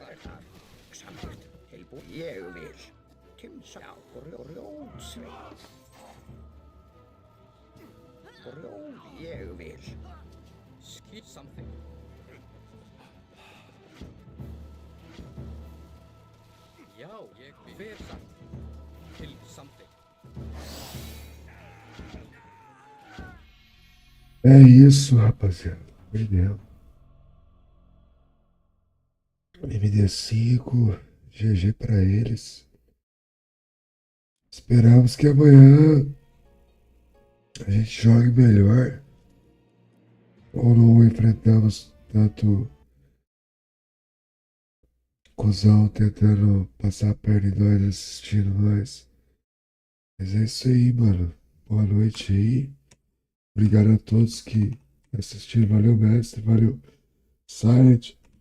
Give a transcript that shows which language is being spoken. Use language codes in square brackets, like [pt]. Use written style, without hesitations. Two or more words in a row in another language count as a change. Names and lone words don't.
[is] Hver er þar? Samþykkt. Tilbúin. Ég vil. Já, Grjótsveinn. Ég vil. Skip samþykkt. Já, ég vil. Hver satt? Til samþykkt. [pt] É isso, rapaziada. Perdemos. MD5, GG pra eles. Esperamos que amanhã a gente jogue melhor. Ou não enfrentamos tanto cuzão tentando passar a perna em nós, assistindo nós. Mas é isso aí, mano. Boa noite aí. Obrigado a todos que assistiram. Valeu, mestre. Valeu, Silent.